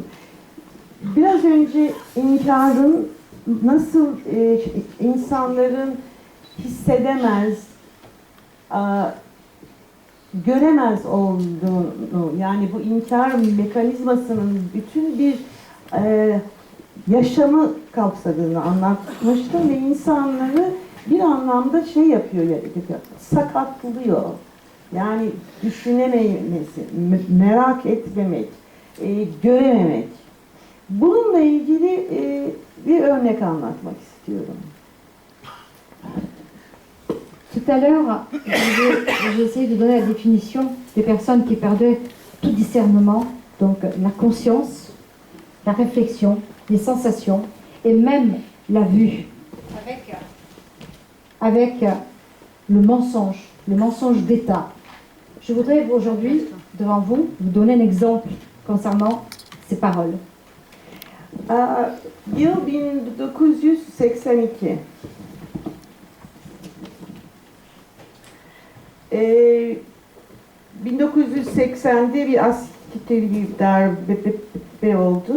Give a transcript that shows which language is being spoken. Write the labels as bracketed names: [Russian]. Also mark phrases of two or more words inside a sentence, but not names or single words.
[Turkish] Biraz önce inkarın nasıl insanların hissedemez, göremez olduğunu, yani bu inkar mekanizmasının bütün bir yaşamı kapsadığını anlatmıştım ve insanları bir anlamda yapıyor, sakatlıyor. Yani düşünememesi, merak etmemek, görememek. Bununla ilgili bir örnek anlatmak istiyorum. [French] Tout à l'heure, j'ai essayé de donner la définition des personnes qui perdaient tout discernement, donc la conscience, la réflexion, les sensations et même la vue. Avec le mensonge d'État. Je voudrais aujourd'hui, devant vous, vous donner un exemple concernant ces paroles. [Turkish] Yıl 1982. 1980'de bir askeri darbe oldu.